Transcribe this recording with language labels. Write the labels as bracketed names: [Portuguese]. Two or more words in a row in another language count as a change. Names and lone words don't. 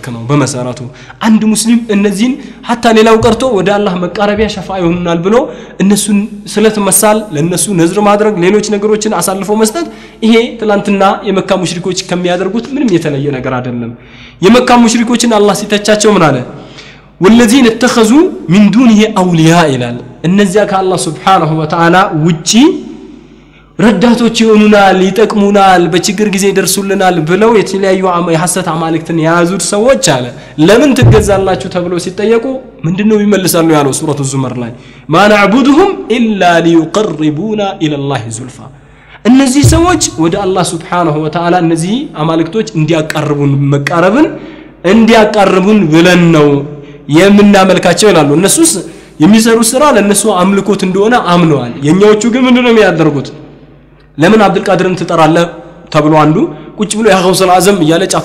[Amharic] ነው በመሰረቱ አንድ ሙስሊም እነዚህን hatta ሌላው ቀርቶ ወደ አላህ መቃረቢያ ሸፋ ይሆናል ብሎ እነሱን ስለት መሳል ለነሱ ነዝር ማድረግ ሌሎች ነገሮችን አሳልፎ መስጠት ይሄ ትላንትና የመካ ሙሽሪኮች ከሚያደርጉት ምንም የተለየ ነገር አይደለም የመካ ሙሽሪኮችን አላህ ሲተቻቸው ምን አለ [Arabic] والذين اتخذوا من دونه اولياء [Amharic] ይላል እነዚያ ከአላህ [Arabic] سبحانه وتعالى [Amharic] ውጪ ረዳቶች ይሆኑናል ይጠቅሙናል በችግር ጊዜ ይደርሱልናል ብለው የተለያዩ የሐሰት አማልክትን ያዙት ሰዎች አለ ለምን ትገዛላችሁ ተብለው ሲጠየቁ ምንድነው ይመልሳሉ ያለው ሱረቱ ዙመር ላይ [Arabic] ما نعبدهم الا ليقربونا الى الله زلفى [Amharic] እነዚህ ሰዎች ወደ አላህ [Arabic] سبحانه وتعالى [Amharic] እነዚህ አማልክቶች እንዲያቀርቡን መቃረብን እንዲያቀርቡን ብለን ነው የምናመልካቸው ይላሉ እነሱስ የሚሰሩ ስራ ለነሱ አምልኮት እንደሆነ አምነዋል የኛዎቹ ግን ምንድነው የሚያደርጉት ለምን አብዱል ቃድርን ትጠራለህ ተብሎ አንዱ ቁጭ ብሎ [Arabic] يا غوث الأعظم [Amharic] እያለ ጫቱ